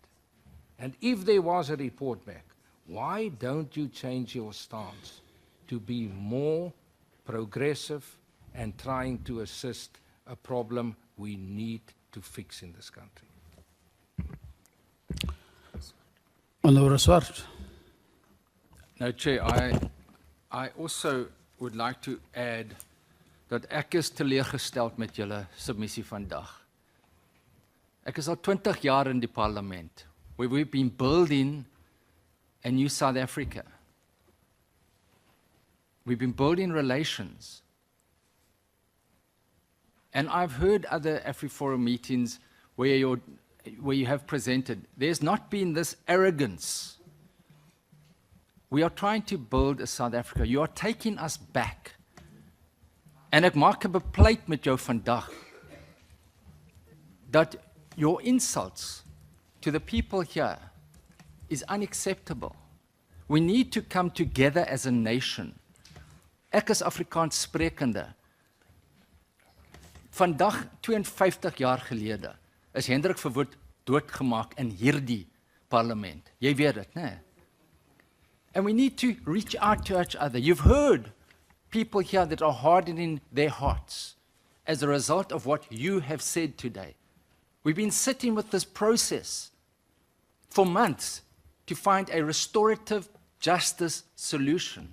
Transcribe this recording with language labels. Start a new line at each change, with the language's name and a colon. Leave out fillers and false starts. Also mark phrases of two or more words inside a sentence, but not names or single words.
English: And if there was a report back, why don't you change your stance to be more progressive and trying to assist a problem we need to fix in this country? Honourable Swart. No, Chair, I also would like to add
Afrikaans: dat ek is teleurgesteld met julle submissie vandag. Ek is al 20 jaar in die parlement,
English: where we've been building a new South Africa. We've been building relations. And I've heard other Afriforum meetings where you have presented, there's not been this arrogance. We are trying to build a South Africa. You are taking us back.
Afrikaans: En ek maak 'n bepleit met jou vandag dat
English: your insults to the people here is unacceptable. We need to come together as a nation.
Afrikaans: Ek is Afrikaans sprekende. Vandag 52 jaar gelede is Hendrik Verwoerd doodgemaak in hierdie parlement. Jy weet dit, né?
English: And we need to reach out to each other. You've heard people here that are hardening their hearts as a result of what you have said today. We've been sitting with this process for months to find a restorative justice solution.